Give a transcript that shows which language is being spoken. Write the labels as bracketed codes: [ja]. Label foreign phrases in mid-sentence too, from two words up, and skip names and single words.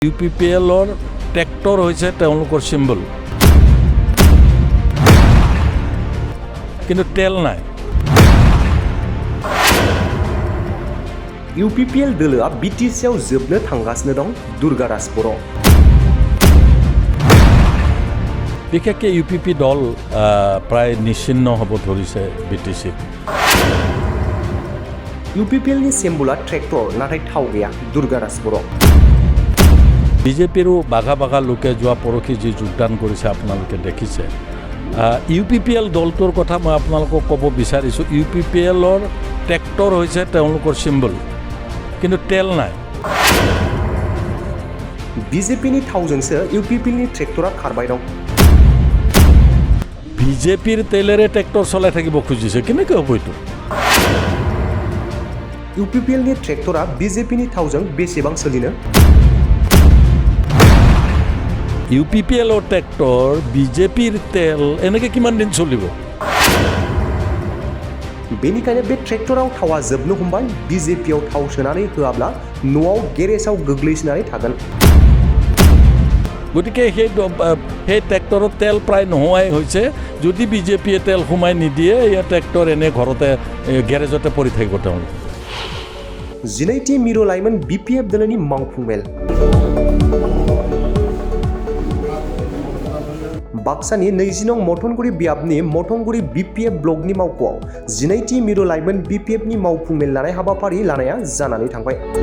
[as] UPPLৰ ট্ৰেক্টৰ হৈছে তেওঁলোকৰ চিম্বল, কিন্তু তেল নাই। [brx] UPPL दोलोआ BTCआव जोबनो थांगासिनो दं दुर्गादास बर'। [as] বিশেষকৈ UPP দল প্ৰায় নিশ্চিন্ন হ'ব ধৰিছে BTC। [brx] UPPLनि सिम्बला ट्रेक्टर नाथाय थाव गैया दुर्गादास बर'। [as] বিজেপিৰো বাঘা বাঘা লোকে যোৱা পৰহি যি যোগদান কৰিছে আপোনালোকে দেখিছে। UPPL দলটোৰ কথা মই আপোনালোকক ক'ব বিচাৰিছোঁ। UPPLৰ ট্ৰেক্টৰ হৈছে তেওঁলোকৰ চিম্বল, কিন্তু তেল নাই। [brx] BJPनि थावजोंसो UPPLनि ट्रेक्टरा खारबाय दं। [as] বিজেপিৰ তেলেৰে ট্ৰেক্টৰ চলাই থাকিব খুজিছে, কেনেকৈ হ'ব এইটো? [brx] UPPLनि ट्रेक्टरा BJPनि थावजों बेसेबां सोलिनो? [as] UPPLৰ ট্ৰেক্টৰ বিজেপিৰ তেল এনেকৈ কিমান দিন চলিব? [brx] बेनिखायनो बे ट्रेक्टराव थावा जोबनो हमबाय। BJPआव थाव सोनानै होआब्ला न'आव गेरेजाव गोग्लैसोनानै थागोन। [as] গতিকে সেই ট্ৰেক্টৰত তেল প্ৰায় নোহোৱাই হৈছে। যদি বিজেপিয়ে তেল সোমাই নিদিয়ে, এই ট্ৰেক্টৰ এনে ঘৰতে গেৰেজতে পৰি থাকিব। তেওঁলোক [brx] 12 मिरु लाइमोन BPF दोलोनि मावफुं मेल। बाक्सानि 20 नं मथनगुरि बियाबनि मथनगुरि BPF ब्लकनि मावख'आव 12 मिरु लाइमोन BPFनि मावफुं मेल लानाय हाबाफारि लानाया जानानै थांबाय।